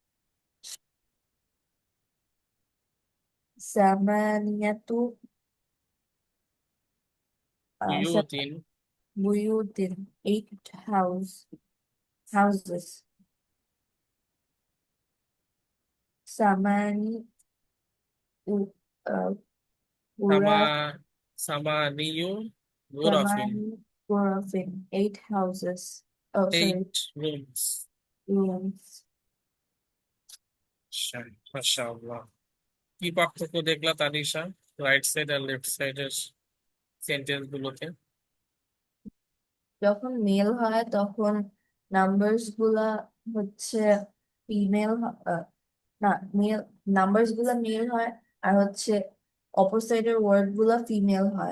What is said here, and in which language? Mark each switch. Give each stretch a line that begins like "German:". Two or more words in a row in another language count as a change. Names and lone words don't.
Arabic: Samaniyatu বুয়ুতিন।
English: buyutin, 8 houses.
Arabic: Samani সামা ura ثمانية غرف. ثماني غرف,
English: 8 houses. Oh, sorry, 8 rooms। rooms.
Arabic: ما شاء الله.
Bangla: কি পার্থক্য দেখলা তানিশা
English: right side
Bangla: আর
English: left side's sentence
Bangla: গুলোতে? যখন মেল হয় তখন নাম্বারস গুলা হচ্ছে ফিমেল, না মেল, নাম্বারস গুলা মেল হয় আর হচ্ছে অপর
English: side's word
Bangla: গুলা ফিমেল হয়।